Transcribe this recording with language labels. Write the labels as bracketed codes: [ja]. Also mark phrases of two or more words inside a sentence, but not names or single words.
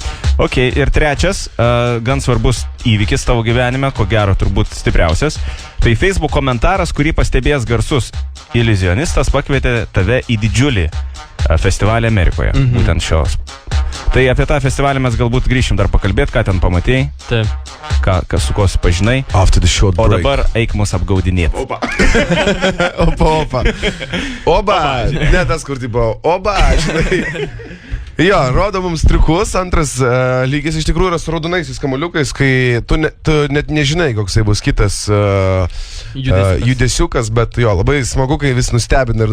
[lt] Ok, ir trečias, gan svarbus įvykis tavo gyvenime, ko gero turbūt stipriausias. Tai Facebook komentaras, kurį pastebėjęs garsus iliuzionistas pakvietė tave į didžiulį festivalį Amerikoje. Būtent šios. Tai apie tą festivalį mes galbūt grįšim dar pakalbėti, ką ten pamatėjai. Taip. Su kuo supažinai. [en] After the short break. [lt] O dabar eik mus apgaudinėti. Oba. Ne tas, kur tipo, oba, žinai. Jo, rodo mums triukus. Antras lygis iš tikrųjų yra su raudonaisiais kamuoliukais, kai tu net nežinai, koksai bus kitas judesiukas, bet jo, labai smagu, kai vis nustebina.